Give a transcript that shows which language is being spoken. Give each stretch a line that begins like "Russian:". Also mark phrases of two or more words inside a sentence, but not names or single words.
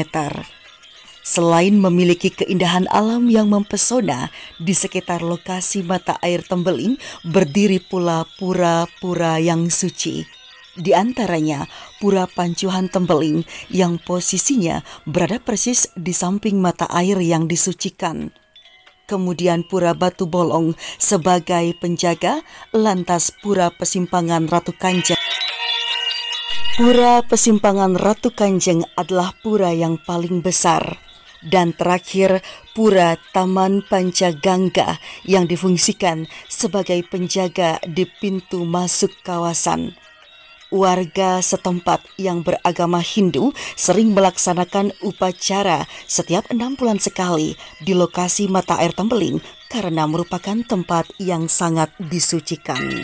Indonesian: Selain memiliki keindahan alam yang mempesona, di sekitar lokasi mata air Tembeling berdiri pula pura-pura yang suci. Di antaranya Pura Pancuhan Tembeling yang posisinya berada persis di samping mata air yang disucikan. Kemudian Pura Batu Bolong sebagai penjaga, lantas Pura Pesimpangan Ratu Kanjeng. Pura Pesimpangan Ratu Kanjeng adalah pura yang paling besar. Dan terakhir Pura Taman Pancagangga yang difungsikan sebagai penjaga di pintu masuk kawasan. Warga setempat yang beragama Hindu sering melaksanakan upacara setiap 6 bulan sekali di lokasi mata air Tembeling karena merupakan tempat yang sangat disucikan.